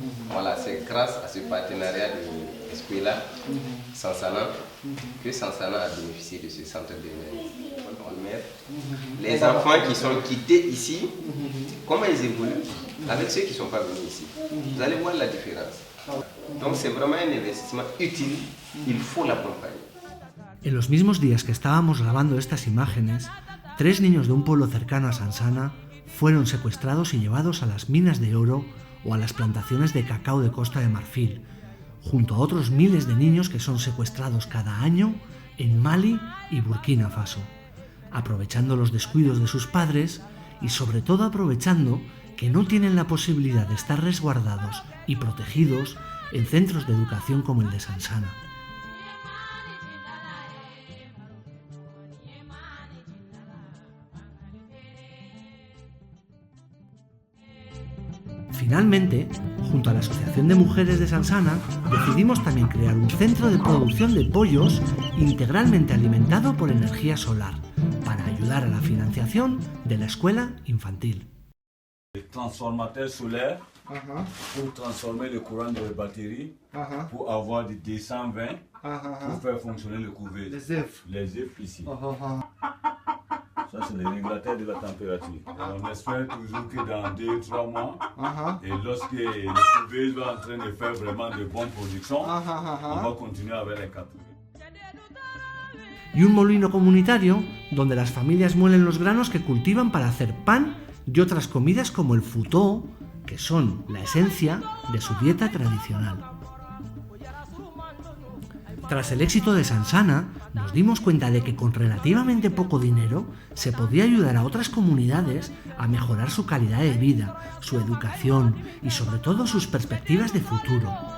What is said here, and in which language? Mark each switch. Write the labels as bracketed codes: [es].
[fr] Voilà, c'est grâce à ce partenariat de Escuela Sansana que Sansana a bénéficié de ce centre d'éducation. Les enfants qui sont quittés ici, comment ils évoluent avec ceux qui ne sont pas venus ici. Vous allez voir la différence. Donc c'est vraiment un investissement utile, il faut l'accompagner. [es] En los mismos días que estábamos grabando estas imágenes, 3 niños de un pueblo cercano a Sansana fueron secuestrados y llevados a las minas de oro o a las plantaciones de cacao de Costa de Marfil, junto a otros miles de niños que son secuestrados cada año en Mali y Burkina Faso, aprovechando los descuidos de sus padres y sobre todo aprovechando que no tienen la posibilidad de estar resguardados y protegidos en centros de educación como el de Sansana. Finalmente, junto a la Asociación de Mujeres de Sansana, decidimos también crear un centro de producción de pollos integralmente alimentado por energía solar, para ayudar a la financiación de la escuela infantil. [fr] Le transformateur solaire pour transformer le courant de la batterie pour avoir du 220 pour faire fonctionner le couver. Les œufs ici. Ça, c'est le régulateur de la température. On espère toujours que dans 2 ou 3 mois, et lorsque le couveuse va en train de faire vraiment de bonnes productions, on va continuer avec les 4. [es] Y un molino comunitario donde las familias muelen los granos que cultivan para hacer pan y otras comidas como el futó, que son la esencia de su dieta tradicional. Tras el éxito de Sansana, nos dimos cuenta de que con relativamente poco dinero se podía ayudar a otras comunidades a mejorar su calidad de vida, su educación y sobre todo sus perspectivas de futuro.